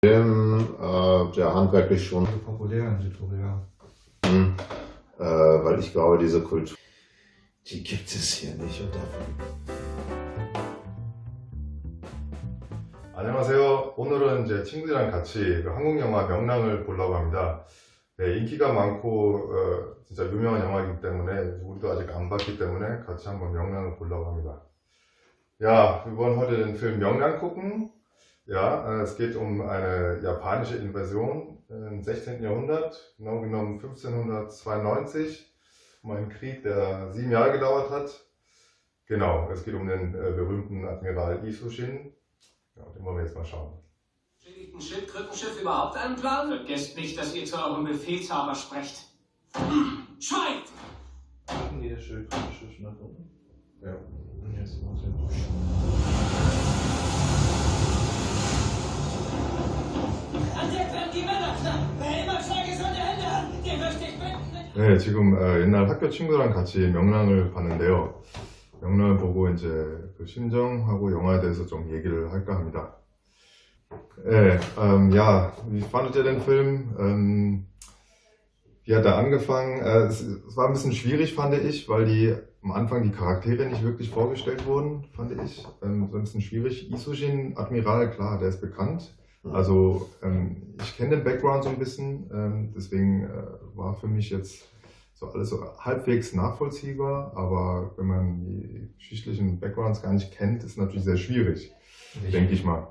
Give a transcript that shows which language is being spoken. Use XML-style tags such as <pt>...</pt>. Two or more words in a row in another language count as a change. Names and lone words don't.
<de>Film, der handwerklich schon populär in Südkorea. Weil ich glaube, diese Kultur, die gibt es hier nicht. Und dafür</de> <ko>안녕하세요. 오늘은 이제 친구들이랑 같이 한국 영화 명랑을 보려고 합니다. 네, 인기가 많고 진짜 유명한 영화이기 때문에 우리도 아직 안 봤기 때문에 같이 한번 명랑을 보려고 합니다.</ko> <de>Ja, wir wollen heute den Film 명랑 gucken. Ja, es geht um eine japanische Invasion im 16. Jahrhundert, genau genommen 1592, um einen Krieg, der 7 Jahre gedauert hat. Genau, es geht um den berühmten Admiral Isushin. Ja, den wollen wir jetzt mal schauen. Schädigt ein Schildkrötenschiff überhaupt einen Plan? Vergesst nicht, dass ihr zu eurem Befehlshaber sprecht. Schweigt! Hatten die das Schildkrötenschiff nach unten? Ja. Und jetzt muss ich An Deck werden die Männer knapp! Wer immer zwei gesunde Hände hat, den möchte ich bitten.</de> <ko>네, 지금 옛날 학교 친구랑 같이 명랑을 봤는데요. 명랑을 보고 이제 그 심정하고 영화에 대해서 좀 얘기를 할까 합니다. 네,</ko> <de>ja, wie fandet ihr den Film? Wie hat er angefangen? Es war ein bisschen schwierig, fand ich, weil am Anfang die Charaktere nicht wirklich vorgestellt wurden, fand ich. So ein bisschen schwierig. Isushin, Admiral, klar, der ist bekannt. Also ich kenne den Background so ein bisschen, deswegen war für mich jetzt so alles so halbwegs nachvollziehbar, aber wenn man die geschichtlichen Backgrounds gar nicht kennt, ist es natürlich sehr schwierig, denke ich mal.</de>